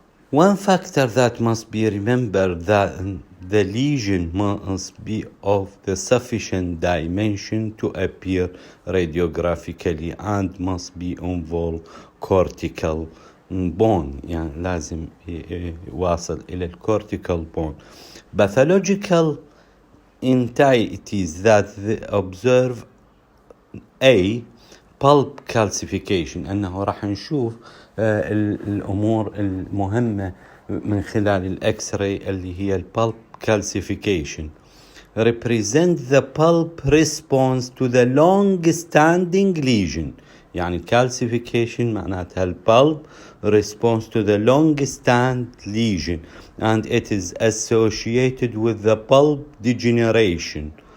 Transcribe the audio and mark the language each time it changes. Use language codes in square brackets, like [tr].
[en] One factor that must be remembered that the lesion must be of the sufficient dimension to appear radiographically and must be involve cortical bone. [ar] يعني لازم يواصل إلى الcortical bone. [en] Pathological entities that observe A. pulp calcification, [ar] أنه راح نشوف الأمور المهمة من خلال الإكس راي اللي هي البulp calcification. [en] Represent the pulp response to the long standing lesion. يعني calcification [ar] معناتها البulb [en] responds to the long stand lesion and it is associated with the pulp degeneration.